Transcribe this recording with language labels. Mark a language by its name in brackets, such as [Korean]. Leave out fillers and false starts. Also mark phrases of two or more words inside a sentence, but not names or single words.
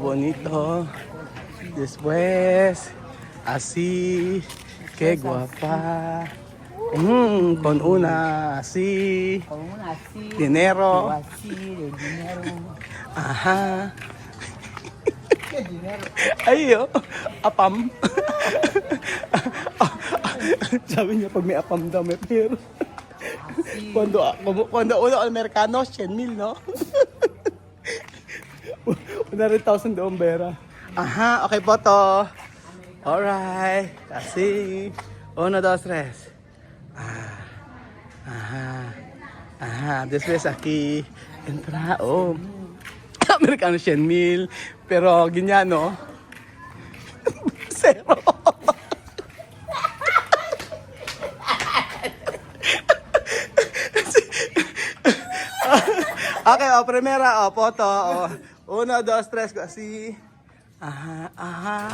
[Spanish] Oh, bonito. Después. Así. Qué guapa. Con una así. con una así, Dinero. o así, de dinero, Ajá. ¿qué dinero? [Filipino] Ay, oh. Apam. Sabi niya pag may apam daw may pera. [Spanish] Así, Cuando uno americano, 100,000, no? [Filipino] 100,000 doon, Vera. Aha, okay po to. Alright. Kasi. 1, 2, 3. [Spanish] Ajá. Después aquí. Entra. [Filipino] Oh. Amerikano 100,000. Pero ganyan, [Spanish] no? Zero. Okay, primera, foto. 1, 2, 3, así. Ajá.